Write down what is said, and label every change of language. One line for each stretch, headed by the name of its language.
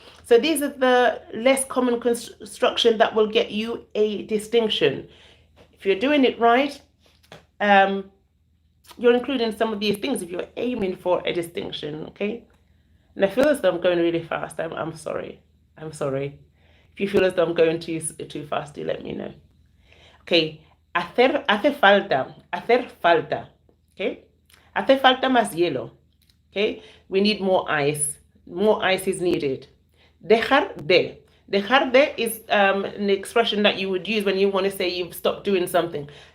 English: So these are the less common construction that will get you a distinction. If you're doing it right, you're including some of these things if you're aiming for a distinction, okay? And I feel as though I'm going really fast. I'm sorry. I'm sorry. If you feel as though I'm going too fast, do let me know. Okay, hace falta, hacer falta, okay?
Spanish: Hace falta más hielo, okay?
English: We need more ice. More ice is needed. Dejar de. Dejar de is an expression that you would use when you want to say you've stopped doing something.